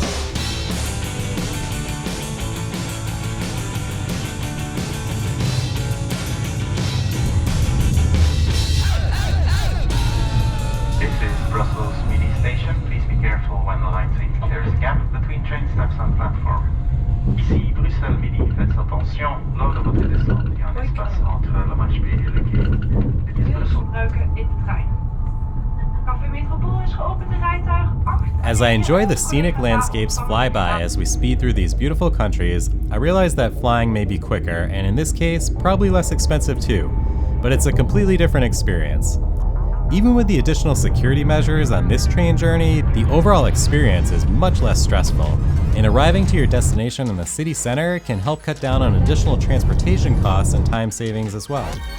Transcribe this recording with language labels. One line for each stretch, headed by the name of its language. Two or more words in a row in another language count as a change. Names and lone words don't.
English: Brussels Midi station. Please be careful when alighting. There is a gap between train steps and platform.
French: Ici Bruxelles Midi. Faites attention lors de votre descente. Il y a un espace entre la marche B et le quai.
Dutch: Dit is Brussels. Gebruiken in de trein. Café Metropool is geopend in rijtuig 8.
English: As I enjoy the scenic landscapes fly by as we speed through these beautiful countries, I realize that flying may be quicker, and in this case, probably less expensive too. But it's a completely different experience. Even with the additional security measures on this train journey, the overall experience is much less stressful, and arriving to your destination in the city center can help cut down on additional transportation costs and time savings as well.